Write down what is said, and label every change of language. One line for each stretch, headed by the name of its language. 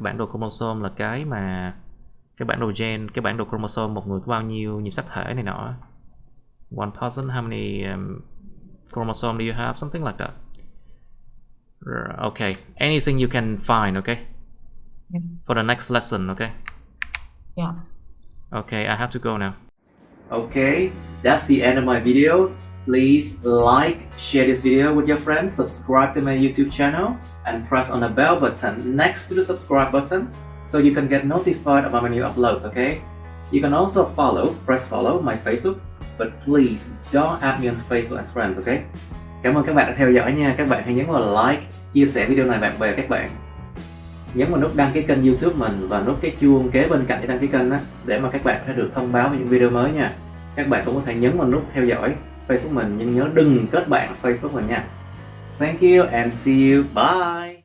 Vietnamese: Bản đồ chromosome là cái bản đồ gen, cái bản đồ chromosome một người có bao nhiêu nhịp sắc thể này nọ.
English: One person, how many chromosome do you have? Something like that. Okay, anything you can find, okay? Yeah. For the next lesson, okay? Yeah. Okay, I have to go now. Okay, that's the end of my videos. Please like, share this video with your friends, subscribe to my YouTube channel, and press on the bell button next to the subscribe button so you can get notified about my new uploads, okay? You can also press follow my Facebook, but please don't add me on Facebook as friends, okay?
Vietnamese: Cảm ơn các bạn đã theo dõi nha. Các bạn hãy nhấn vào like, chia sẻ video này bạn bè các bạn. Nhấn vào nút đăng ký kênh YouTube mình và nút cái chuông kế bên cạnh để đăng ký kênh đó, để mà các bạn có thể được thông báo về những video mới nha. Các bạn cũng có thể nhấn vào nút theo dõi Facebook mình, nhưng nhớ đừng kết bạn Facebook mình nha.
English: Thank you and see you. Bye.